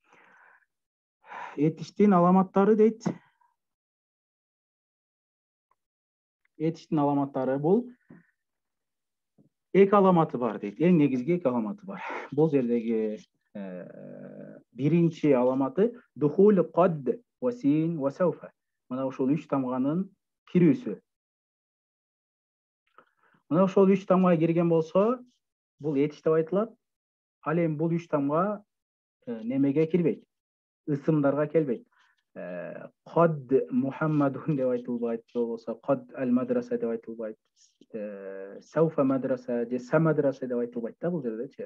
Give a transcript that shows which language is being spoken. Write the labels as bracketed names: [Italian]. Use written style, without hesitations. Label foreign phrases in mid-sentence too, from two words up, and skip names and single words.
[Kyrgyz] Этиштин аламаттары дейт. Этиштин аламаттары бул эки аламаты бар дейт. Эң негизги эки аламаты бар. Бул жердеги биринчи аламаты [Arabic] دخول قد و سين و سوف. [Kyrgyz] Мына ошол 3 тамганын кирүүсү. Мына ошол 3 тамга кирген болсо, бул этиш деп айтылат. Ал эми бул 3 тамга немеге кирбейт, ысымдарга келбейт. [Arabic] قد محمد [Kyrgyz] деп айтылбайт, же болбосо [Arabic] قد المدرسة [Kyrgyz] деп айтылбайт, [Arabic] سوف مدرسة [Kyrgyz] же [Arabic] س مدرسة [Kyrgyz] деп айтылбайт да бул жердечи.